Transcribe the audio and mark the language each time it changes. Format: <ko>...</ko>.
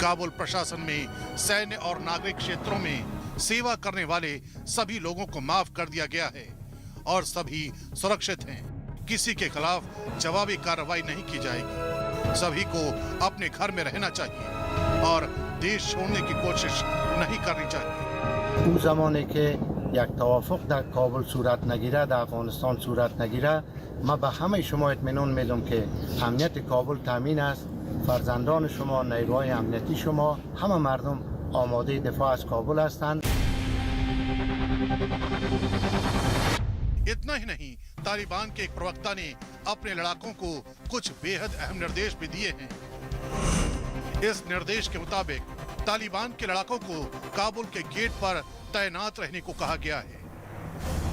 <hi>काबुल प्रशासन में सैन्य और नागरिक क्षेत्रों में सेवा करने वाले सभी लोगों को माफ कर दिया गया है और सभी सुरक्षित हैं। किसी के खिलाफ जवाबी कार्रवाई नहीं की जाएगी। सभी को अपने घर में रहना चाहिए और देश छोड़ने की कोशिश नहीं करनी चाहिए।</hi> <fa>اون زمانی که یک توافق در کابل صورت نگیره، در افغانستان صورت نگیره، ما به همه شما اطمینان میدم که امنیت کابل تامین است. فرزندان شما، نیروهای امنیتی شما، همه مردم آماده دفاع از کابل هستند.</fa> <hi>इतना ही नहीं, तालिबान के एक प्रवक्ता ने अपने लड़ाकों को कुछ बेहद अहम निर्देश भी दिए हैं। इस निर्देश के मुताबिक तालिबान के लड़ाकों को काबुल के गेट पर तैनात रहने को कहा गया है।</hi>